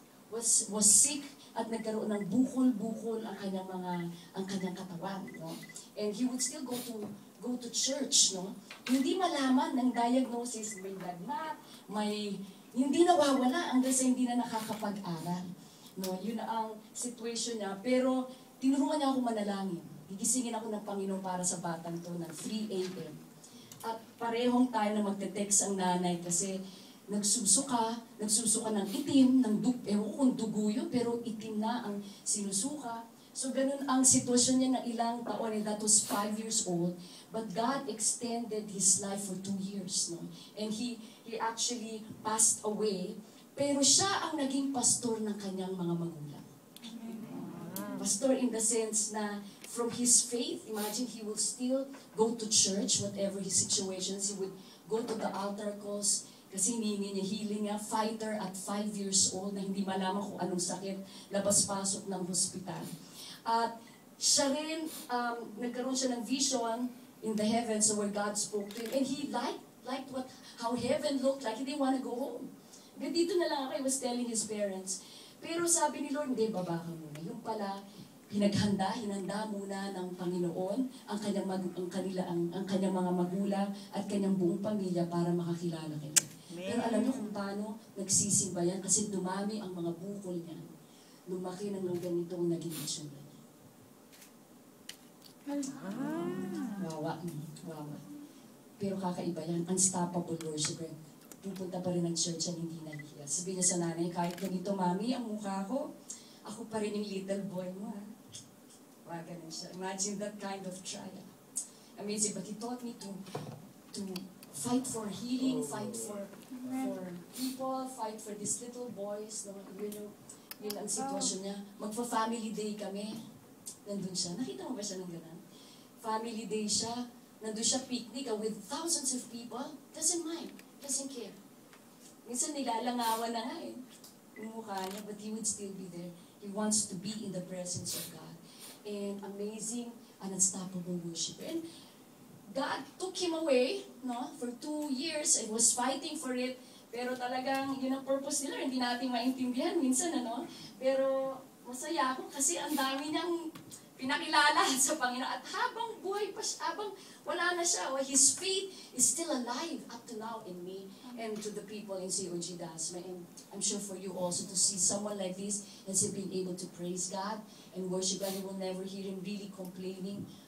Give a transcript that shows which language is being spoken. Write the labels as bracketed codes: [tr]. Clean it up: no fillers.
[en] Was sick [tl] at nagkaroon ng bukol-bukol ang kanyang katawan, no? [en] And he would still go to church, no? [tl] Hindi malaman ng diagnosis, may lagnat, hindi nawawala hanggang sa hindi na nakakapag-aral, no? Yun ang situation niya. Pero tinuruan niya ako manalangin. Gigisingin ako ng Panginoon para sa batang to ng 3 a.m. At parehong tayo na magte-text ang nanay kasi nagsusuka ng itim, ewan ko kung dugo yun, pero itim na ang sinusuka. So ganun ang sitwasyon niya ng ilang taon, [en] and that was 5 years old. But God extended his life for 2 years. No? And he actually passed away. [tl] Pero siya ang naging pastor ng kanyang mga magulang. [en] Pastor in the sense na from his faith, imagine he will still go to church, whatever his situations. He would go to the altar calls, [tl] kasi hiningi niya healing niya, [en] fighter at 5 years old [tl] na hindi malaman kung anong sakit, labas-pasok ng hospital. At siya rin, nagkaroon siya ng [en] vision in the heavens where God spoke to him. And he liked how heaven looked like. He didn't want to go home. [tl] Dito na lang ako, [en] he was telling his parents. [tl] Pero sabi ni Lord, hindi, baba ka muna. Yung pala, hinanda muna ng Panginoon ang kanyang mga magulang at kanyang buong pamilya para makakilala kayo. Pero alam niyo kung paano nagsisimba yan? Kasi dumami ang mga bukol niya. Lumaki ng ganitong naging itsura niya. Wawa. Pero kakaiba yan. [en] Unstoppable worshiper. [tl] Pupunta pa rin ng church yan, hindi nahihiya. Sabihin niya sa nanay, kahit ganito, mami, ang mukha ko, ako pa rin yung [en] little boy [tl] mo, ha? Ganun siya. [en] Imagine that kind of trial. Amazing. But he taught me to fight for healing, fight for people, fight for these little boys. [tl] No? Yun ang sitwasyon niya. Magpa-family day kami. Nandun siya. Nakita mo ba siya ng ganun? Family day siya. Nandun siya [en] picnic with thousands of people. Doesn't mind. Doesn't care. [tl] Minsan nilalangawan na nga yung mukha niya, [en] but he would still be there. He wants to be in the presence of God. And amazing and unstoppable worship. And God took him away, no, for 2 years and was fighting for it. [tl] Pero talagang yun ang purpose nila, hindi natin maintindihan minsan, ano. Pero masaya ako kasi ang dami niyang pinakilala sa Panginoon. At habang buhay pa siya, habang wala na siya, [en] his faith is still alive up to now in me and to the people in COG Dasma. And I'm sure for you also to see someone like this and still being able to praise God and worship God. You will never hear him really complaining.